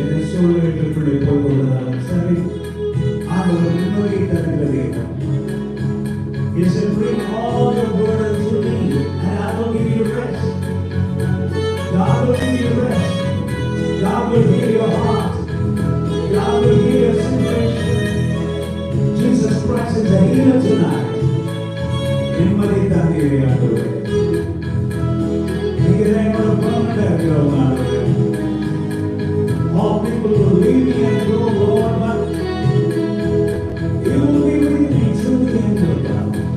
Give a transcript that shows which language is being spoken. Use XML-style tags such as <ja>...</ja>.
<ta>சூழ்நிலைக்குள்ளே போய்கொள்ளதாலும் சரி, ஆண்டவர் நிம்மதியை தருகிற தேவன்.</ta> <en>He said, bring all your burdens to me and I will give you rest. God will give you rest. God will heal your heart. God will heal your situation. Jesus Christ is a healer tonight.</en> <ta>நிம்மதி தருகிற ஆண்டவர். நீங்க என்னோட பலனடா இருக்கிறவங்க ஆண்டவர்.</ta> <en>All people will leave me and go, Lord, but you will be with me till the end of time.</en>